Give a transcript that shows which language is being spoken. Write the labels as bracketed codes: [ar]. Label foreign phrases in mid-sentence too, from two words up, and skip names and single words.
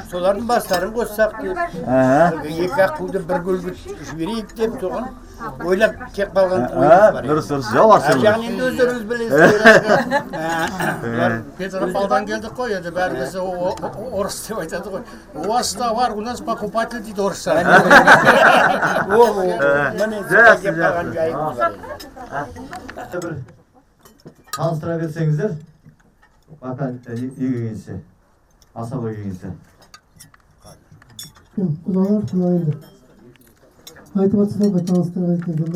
[kk] Солардың бастарын қоссақ деп. Екі аққуды бір көлге жіберейік деп соған ойлап кеп қалған ойымыз бар. дұрыс, жауапсыз. Жағын енді өздеріңіз білесіздер. Петропавлдан келдік қой, енді бәріміз орыс деп айтады ғой. [ru] У вас товар, у нас покупатель [kk] дейді орысша. Міне солай кеп қалған жайымыз бар. бір таныстыра берсеңіздер, бака неге келгенше, асаба келгенше. құдалар құдайынды айтып отырсыздар ғой, таныстырып өткенде.